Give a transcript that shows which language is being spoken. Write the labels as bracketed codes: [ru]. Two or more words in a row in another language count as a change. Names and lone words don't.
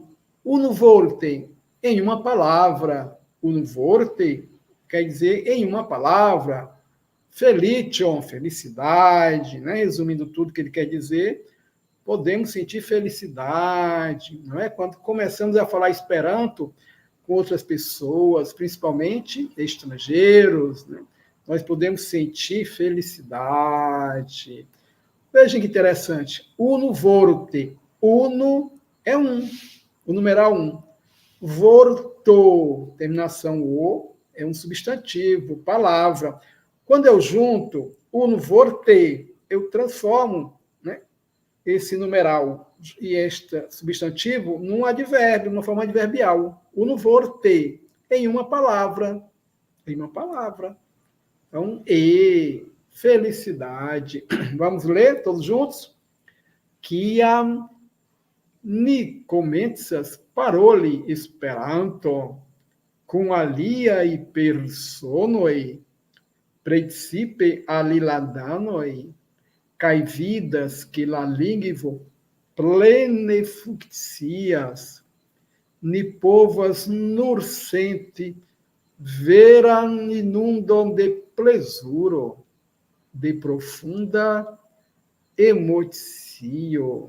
[eo] Unu vorte, [pt] em uma palavra. [eo] Unu vorte [pt] quer dizer em uma palavra. Felicion, felicidade, né? Resumindo tudo que ele quer dizer, podemos sentir felicidade, não é? Quando começamos a falar Esperanto com outras pessoas, principalmente estrangeiros, né? Nós podemos sentir felicidade. Vejam que interessante. [eo] Unu vorte. [pt] Uno é um, o numeral 1. Vorto, terminação O, é um substantivo, palavra. Quando eu junto [eo] uno vorte, [pt] eu transformo, né, esse numeral e este substantivo num advérbio, numa forma adverbial. [eo] Uno vorte, [pt] em uma palavra. Em uma palavra. Então, felicidade. Vamos ler todos juntos? [eo] kiam ni komencas paroli Esperanto kun aliaj personoj, precipe alilandanoj, kaj vidas ke la lingvo plene funkcias, ni povas nur senti veran inundon de plezuro, de profunda emocio.